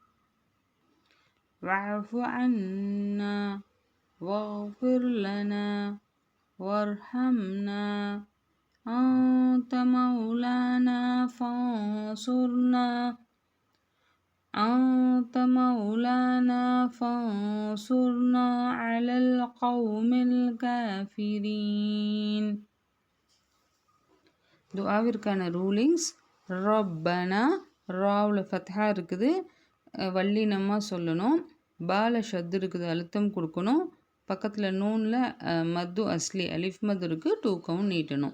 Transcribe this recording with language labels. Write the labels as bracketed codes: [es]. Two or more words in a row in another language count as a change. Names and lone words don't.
[ar] واعف عنا واغفر لنا وارحمنا أنت مولانا فانصرنا على القوم الكافرين. [ta] துஆவிற்கான ரூலிங்ஸ். ரப்பனா, ராவில் ஃபத்ஹா இருக்குது, வல்லினமாக சொல்லணும். பால ஷத்து இருக்குது, அழுத்தம் கொடுக்கணும். பக்கத்தில் நூனில் [ar] مد أصلي [ta] அலிஃப் மது இருக்குது, 2 கவுண்ட் நீட்டணும்.